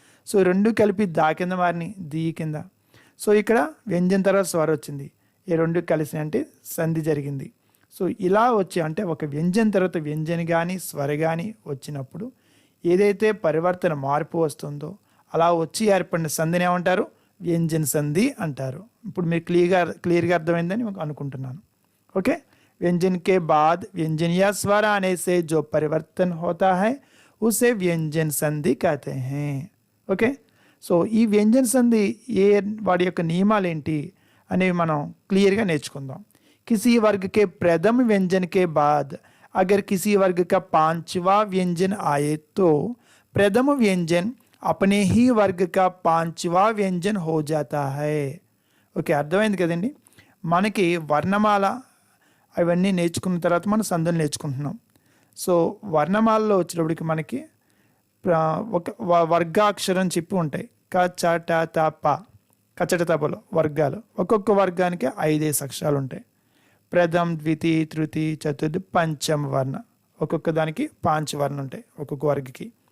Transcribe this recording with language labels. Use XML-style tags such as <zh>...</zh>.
<te>So రెండు కలిపి దా కింద మారిని దీ కింద. సో ఇక్కడ వ్యంజన్ తర్వాత స్వర్ వచ్చింది, ఈ రెండు కలిసి అంటే సంధి జరిగింది. సో ఇలా వచ్చి అంటే ఒక వ్యంజన్ తర్వాత వ్యంజన్ కానీ స్వర కానీ వచ్చినప్పుడు ఏదైతే పరివర్తన మార్పు వస్తుందో అలా వచ్చి ఏర్పడిన సంధిని ఏమంటారు, వ్యంజన సంధి అంటారు. ఇప్పుడు మీరు క్లియర్గా అర్థమైందని అనుకుంటున్నాను.</te> <hi>ఓకే, व्यंजन के बाद व्यंजन या स्वर आने से जो परिवर्तन होता है उसे व्यंजन संधि कहते हैं.</hi> <te>ఓకే, సో ఈ వ్యంజన సంధి వాడి యొక్క నియమాలు ఏంటి అనేవి మనం క్లియర్గా నేర్చుకుందాం.</te> <hi>किसी वर्ग के प्रथम व्यंजन के बाद अगर किसी वर्ग का पांचवा व्यंजन आए तो प्रथम व्यंजन अपने ही वर्ग का पांचवा व्यंजन हो जाता है.</hi> <te>ఓకే, అర్థమైంది కదండి? మనకి వర్ణమాల అవన్నీ నేర్చుకున్న తర్వాత మనం సంధులు నేర్చుకుంటున్నాం. సో వర్ణమాలలో వచ్చేటప్పటికి మనకి ఒక వర్గాక్షరం చెప్పి ఉంటాయి. క చ ట త ప, కచట తపలో వర్గాలు. ఒక్కొక్క వర్గానికి 5 అక్షరాలు ఉంటాయి. ప్రథమ్, ద్వితీ, తృతీ, చతుర్థి, పంచమ వర్ణ, ఒక్కొక్క దానికి 5 వర్ణ ఉంటాయి ఒక్కొక్క వర్గకి.</te>